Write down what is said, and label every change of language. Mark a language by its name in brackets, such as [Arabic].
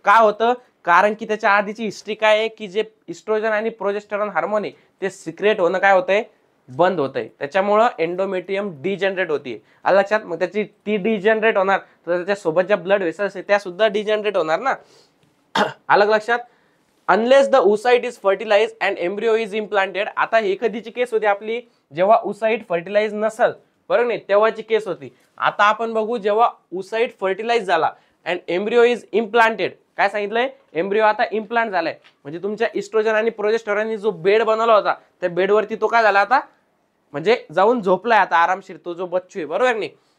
[Marathi] का होतं, कारण की त्याच्या आधीची हिस्ट्री काय आहे, की जे इस्ट्रोजन आणि प्रोजेस्टेरॉन हार्मोन आहे ते सिक्रेट होणं काय होतंय, बंद होतंय. त्याच्यामुळं एंडोमेट्रियम डिजनरेट होतीये. आलं लक्षात. मग त्याची ती डिजनरेट होणार, तर त्याच्यासोबत ज्या ब्लड वेसल्स आहे त्या सुद्धा डिजनरेट होणार ना. अलग लक्षात. [English] Unless the oocyte is fertilize and embryo is implanted. [Marathi] आता हे कधीची केस होती आपली, जेव्हा उसाइट फर्टिलाइज नसल, बरोबर नाही, तेव्हाची केस होती. आता आपण बघू, जेव्हा उसाइट फर्टिलाइज झाला [English] And embryo is implanted. [Marathi] काय सांगितलंय, एम्ब्रिओ आता इम्प्लांट झालाय. म्हणजे तुमच्या इस्ट्रोजन आणि प्रोजेस्टेरॉनने जो बेड बनवला होता, त्या बेडवरती तो काय झाला आता, म्हणजे जाऊन झोपलाय आता आरामशीर, तो जो बच्चू आहे, बरोबर नाही.